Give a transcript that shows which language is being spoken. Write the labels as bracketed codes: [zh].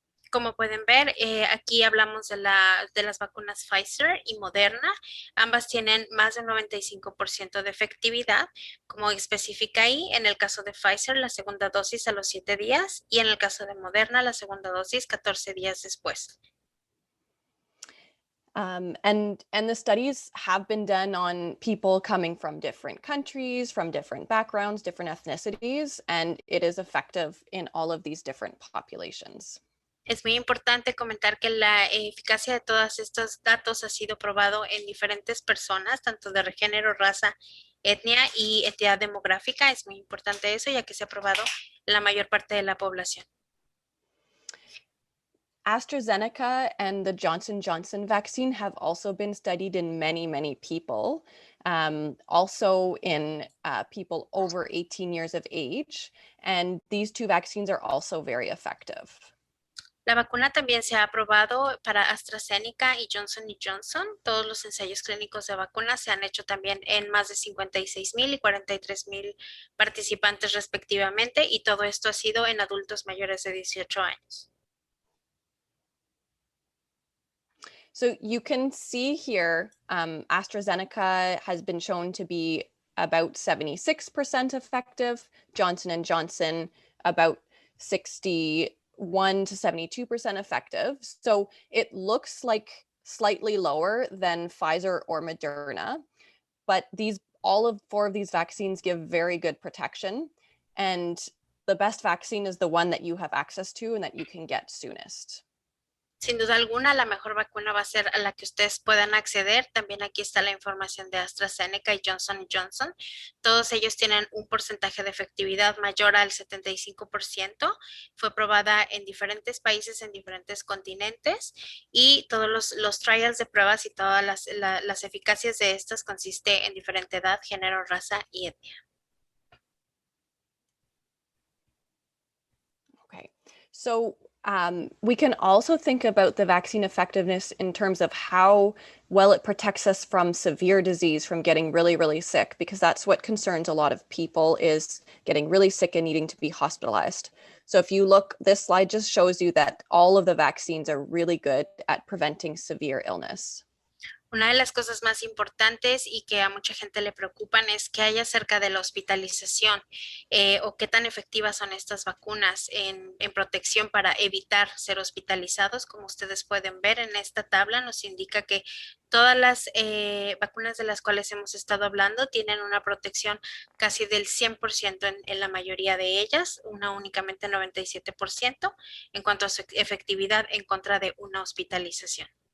[es] Como pueden ver, aquí hablamos de las vacunas Pfizer y Moderna. Ambas tienen más del 95% de efectividad, como especifica ahí. En el caso de Pfizer, la segunda dosis a los 7 días y en el caso de Moderna, la segunda dosis 14 días después. [en] And the studies have been done on people coming from different countries, from different backgrounds, different ethnicities, and it is effective in all of these different populations. [es] Es muy importante comentar que la eficacia de todos estos datos ha sido probado en diferentes personas, tanto de género, raza, etnia y entidad demográfica. Es muy importante eso, ya que se ha probado en la mayor parte de la población. [en] AstraZeneca and the Johnson & Johnson vaccine have also been studied in many, many people, also in people over 18 years of age. And these 2 vaccines are also very effective. [es] La vacuna también se ha aprobado para AstraZeneca y Johnson & Johnson. Todos los ensayos clínicos de vacunas se han hecho también en más de 56,000 y 43,000 participantes respectivamente, y todo esto ha sido en adultos mayores de 18 años. [en] So you can see here, AstraZeneca has been shown to be about 76% effective, Johnson & Johnson about 61 to 72% effective. So it looks like slightly lower than Pfizer or Moderna, but all of 4 of these vaccines give very good protection. And the best vaccine is the one that you have access to and that you can get soonest. [es] Sin duda alguna, la mejor vacuna va a ser a la que ustedes puedan acceder. También aquí está la información de AstraZeneca y Johnson & Johnson. Todos ellos tienen un porcentaje de efectividad mayor al 75%. Fue probada en diferentes países, en diferentes continentes, y todos los trials de pruebas y todas las eficacias de estas consiste en diferente edad, género, raza y etnia. [en] Okay, so we can also think about the vaccine effectiveness in terms of how well it protects us from severe disease, from getting really, really sick, because that's what concerns a lot of people, is getting really sick and needing to be hospitalized. So if you look, this slide just shows you that all of the vaccines are really good at preventing severe illness. [es] Una de las cosas más importantes y que a mucha gente le preocupan es qué hay acerca de la hospitalización o qué tan efectivas son estas vacunas en protección para evitar ser hospitalizados. Como ustedes pueden ver en esta tabla, nos indica que todas las vacunas de las cuales hemos estado hablando tienen una protección casi del 100% en la mayoría de ellas, una únicamente 97% en cuanto a su efectividad en contra de una hospitalización.